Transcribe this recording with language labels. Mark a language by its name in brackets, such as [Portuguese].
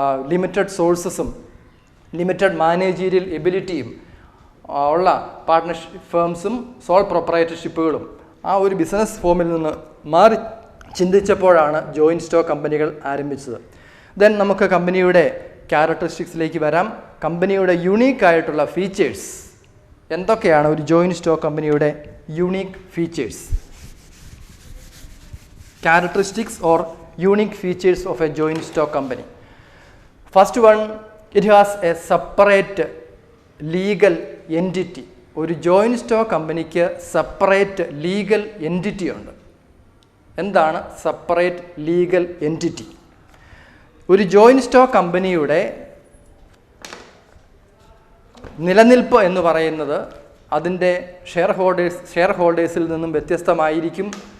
[Malayalam] Limited സോഴ്സസും limited managerial എബിലിറ്റിയും ഉള്ള partnership ഫേംസും soul പ്രൊപ്പറേറ്റർഷിപ്പുകളും ആ ഒരു ബിസിനസ് ഫോമിൽ നിന്ന് മാറി ചിന്തിച്ചപ്പോഴാണ് ജോയിൻറ്റ് സ്റ്റോക്ക് കമ്പനികൾ ആരംഭിച്ചത്. ദെൻ നമുക്ക് കമ്പനിയുടെ ക്യാരക്ടറിസ്റ്റിക്സിലേക്ക് വരാം. കമ്പനിയുടെ യുണീക്കായിട്ടുള്ള ഫീച്ചേഴ്സ് എന്തൊക്കെയാണ്? ഒരു ജോയിൻറ്റ് സ്റ്റോക്ക് കമ്പനിയുടെ unique features, [English] characteristics or unique features of a joint stock company. First one, it has a separate legal entity. [Malayalam] ഒരു ജോയിൻറ്റ് സ്റ്റോക്ക് കമ്പനിക്ക് സെപ്പറേറ്റ് ലീഗൽ എൻറ്റിറ്റി ഉണ്ട്. എന്താണ് സെപ്പറേറ്റ് ലീഗൽ എൻറ്റിറ്റി? ഒരു ജോയിൻറ്റ് സ്റ്റോക്ക് കമ്പനിയുടെ നിലനിൽപ്പ് എന്ന് പറയുന്നത് അതിൻ്റെ ഷെയർ ഹോൾഡേഴ്സിൽ നിന്നും വ്യത്യസ്തമായിരിക്കും.